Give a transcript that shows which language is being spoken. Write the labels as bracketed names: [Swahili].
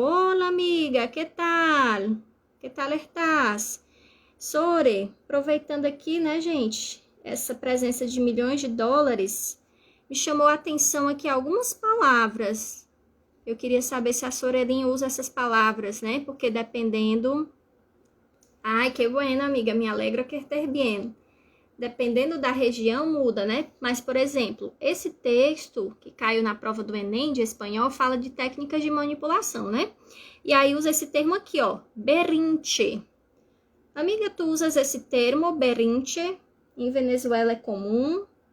[Spanish] Olá, amiga, que tal? Que tal estás? [Portuguese] Zori, aproveitando aqui, né, gente, essa presença de milhões de dólares, me chamou a atenção aqui algumas palavras. Eu queria saber se a Sorelin usa essas palavras, né, porque dependendo... [Spanish] Ai, que bueno, amiga, me alegra que estés bien. [Portuguese] Dependendo da região, muda, né? Mas, por exemplo, esse texto que caiu na prova do Enem de espanhol fala de técnicas de manipulação, né? E aí usa esse termo aqui, ó, berrinche. Amiga, tu usas esse termo, berrinche, em Venezuela é comum.